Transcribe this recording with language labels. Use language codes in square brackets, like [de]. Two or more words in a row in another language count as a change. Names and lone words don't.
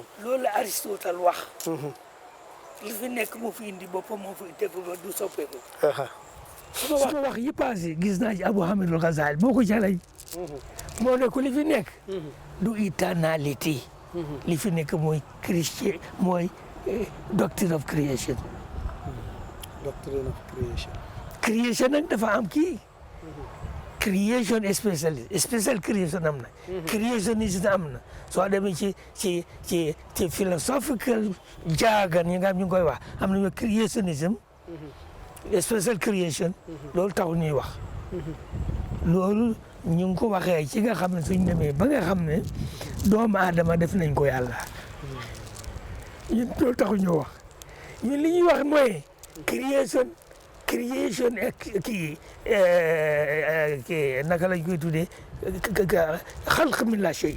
[wo] loolu la Aristote wax li fi nekk moo fi indi boppam moo fi def ba du soppeeku su ma wax yi passé gis naa ci Abu Hamid al-Ghazali boo ko jalay moo ne ko li fi nekk du éternalité li fi nekk mooy [en] doctrine of creation [wo] creation nag dafa am kii creation [en] special creation [wo] am na creationisme am na soo demee ci [en] philosophical jargon [wo] yi nga xam ñu ngi koy wax am nañu creationisme [en] special creation [wo] loolu taxul ñuy wax loolu ñu ngi ko waxee ci nga xam ne suñ demee ba nga xam ne doomu aadama def nañ ko yàlla ñun loolu taxul ñu wax ñun li ñuy wax mooy creation kii naka lañ koy tuddee [ar] خلق من لا شيء